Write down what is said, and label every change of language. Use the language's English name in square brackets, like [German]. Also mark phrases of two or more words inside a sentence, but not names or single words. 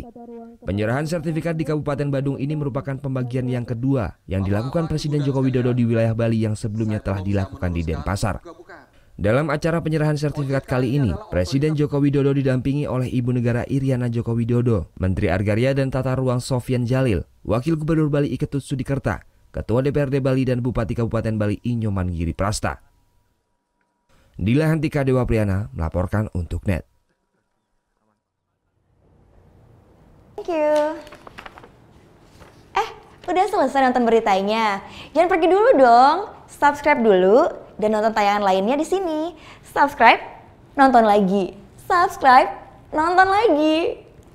[Indonesian] Penyerahan sertifikat di Kabupaten Badung ini merupakan pembagian yang kedua yang dilakukan Presiden Joko Widodo di wilayah Bali yang sebelumnya telah dilakukan di Denpasar. Dalam acara penyerahan sertifikat kali ini, Presiden Joko Widodo didampingi oleh Ibu Negara Iriana Joko Widodo, Menteri Agraria dan Tata Ruang Sofyan Jalil, Wakil Gubernur Bali Iketut Sudikerta, Ketua DPRD Bali dan Bupati Kabupaten Bali Inyoman Giri Prasta. Dila Hantika Dewa Priana melaporkan untuk Net. [English] Thank you. [Indonesian] Udah selesai nonton beritanya? Jangan pergi dulu dong. Subscribe dulu dan nonton tayangan lainnya di sini. Subscribe, nonton lagi. Subscribe, nonton lagi.